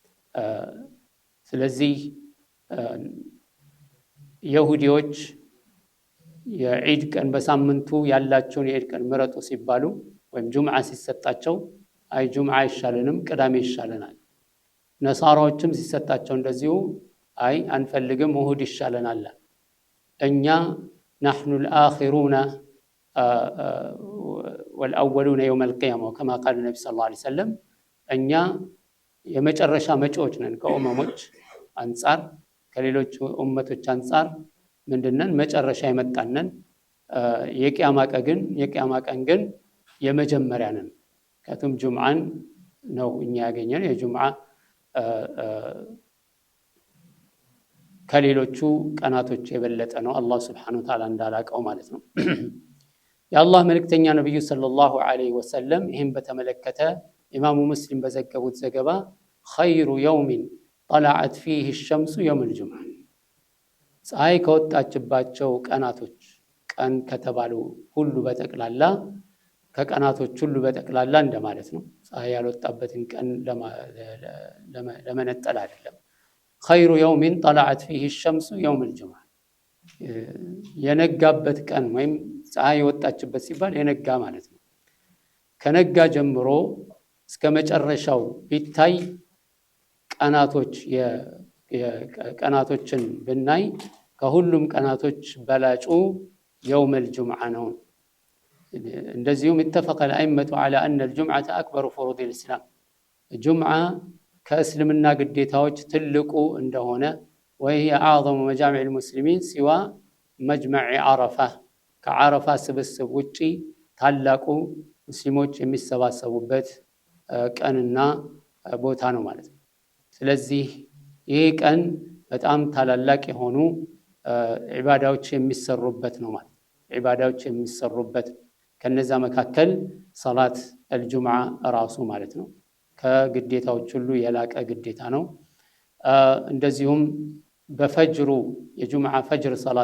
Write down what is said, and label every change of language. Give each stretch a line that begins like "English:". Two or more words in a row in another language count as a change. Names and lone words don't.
Amharic: ስለዚህ የሁዲዎች የዒድ ቀን በሳምንቱ ያላቸውን የዒድ ቀን ምረጡ ሲባሉ ወይም ጁምዓ ሲሰጣቸው አይ ጁምዓ አይሻለንም ቅዳሜ ይሻለናል። ነሳራዎችም ሲሰጣቸው እንደዚሁ አይ አንፈልግም እሁድ ይሻለናል። እኛ
Arabic: نحن الآخرون والأولون يوم القيامة كما قال النبي صلى الله عليه وسلم
Amharic: እኛ የመጨረሻ መጪዎች ነን ከኡመሞች አንፃር ከሌሎች ኡመቶች አንፃር ምንድነን መጨረሻ የመጣነን። የቂያማ ቀን ግን የመጀመሪያ ነን። ከቱም ጁምዓን ነው እኛ ያገኘነው የጁምዓ ከሌሎቹ ቀናቶች የበለጠ ነው አላህ
Arabic: سبحانه وتعالى
Amharic: እንዳላቀው ማለት ነው። የአላህ መልእክተኛ ነብዩ
Arabic: صلى الله عليه وسلم
Amharic: ይህን በተመለከተ ኢማሙ ሙስሊም በዘገቡት ዘገባ
Arabic: خير يوم طلعت فيه الشمس يوم الجمعة
Amharic: ፀሐይ ከወጣችባቸው ቀናቶች ቀን ከተባሉ ሁሉ በጠቅላላ ከቀናቶች ሁሉ በጠቅላላ እንደማለት ነው። ፀሐይ ያልወጣበትን ቀን ለመነጠል አይደለም።
Arabic: خير يوم طلعت فيه الشمس يوم الجمعة
Amharic: የነጋበት ቀን ወይም ፀሐይ የወጣችበት ሲባል የነጋ ማለት ነው። ከነጋ ጀምሮ እስከ መጨረሻው ቢታይ ቀናቶችን ብናይ ከሁሉም ቀናቶች በላጩ
Arabic: يوم الجمعة
Amharic: ነው። እንደዚሁም
Arabic: اتفق الأئمة على أن الجمعة أكبر فروض الإسلام
Amharic: ጁምዓ ከእስልምና ግዴታዎች ትልቁ እንደሆነ
Arabic: وهي أعظم مجامع المسلمين سوى مجمع عرفة
Amharic: ከዓረፋ ስብስብ ውጪ ታላቁ ሙስሊሞች የሚሰባሰቡበት ቀንና ቦታ ነው ማለት ነው። ስለዚህ ይህ ቀን በጣም ታላላቅ የሆኑ ዒባዳዎች የሚሰሩበት ነው ማለት ዒባዳዎች የሚሰሩበት ከነዛ መካከል
Arabic: صلاة الجمعة
Amharic: ራሱ ማለት ነው ከግዴታዎች ሁሉ የላቀ ግዴታ ነው። እንደዚሁም በፈጅሩ የጁምዓ ፈጅር ሰላት